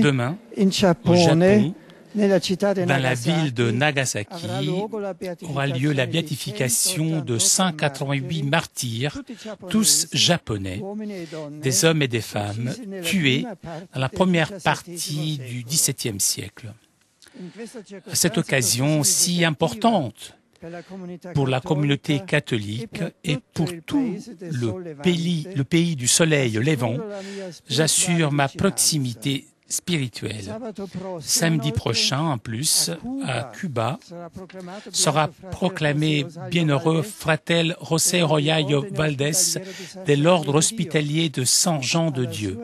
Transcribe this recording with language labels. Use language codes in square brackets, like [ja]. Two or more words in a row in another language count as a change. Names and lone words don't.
[fr] Demain, [it] in [fr] au [it] Giappone, [fr] Japon, [it] nella città di [fr] dans la [it] Nagasaki, [fr] ville de Nagasaki, [it] avrà luogo la [fr] aura lieu la béatification béatification de 188 martyrs, tous japonais, [it] uomini e donne, [fr] des hommes et des femmes, [it] uccisi nella [fr] tués [it] prima parte [fr] dans la [it] del [fr] première [it] XVII [fr] partie du [it] secolo. [fr] XVIIe siècle. [it] In questa [fr] À cette [it] circostanza [fr] occasion [it] così si significativa importante per la comunità [fr] pour la communauté [it] cattolica [fr] catholique et pour tout le pays du soleil levant, j'assure ma proximité spirituelle. Samedi prochain, en plus, à Cuba, sera proclamé bienheureux Fratel José Royayo Valdés de l'ordre hospitalier de Saint-Jean de Dieu.